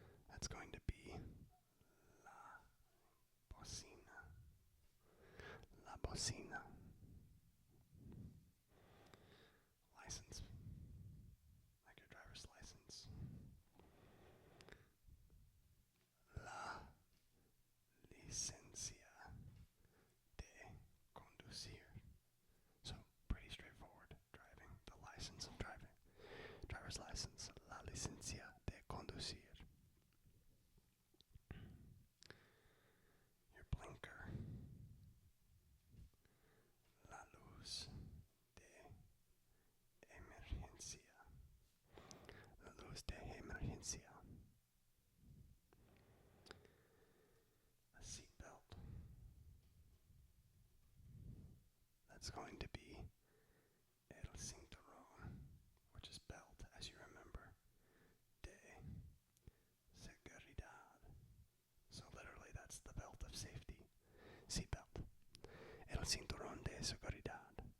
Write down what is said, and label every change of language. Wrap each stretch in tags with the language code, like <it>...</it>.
<en>That's going to be</en> <es>la bocina. La bocina.</es> <en>License. Like your driver's license.</en> <es>La licencia de conducir.</es> <en>So, pretty straightforward. Driving. The license of driving. Driver's license.</en> <es>La licencia de conducir.</es> <en>Your blinker.</en> <es>La luz de emergencia. La luz de emergencia.</es> <en>A seatbelt. That's going to be</en> <es>el cinturón,</es> <en>which is belt, as you remember,</en> <es>de seguridad.</es> <en>So literally that's the belt of safety. Seatbelt.</en> <es>El cinturón de seguridad.</es>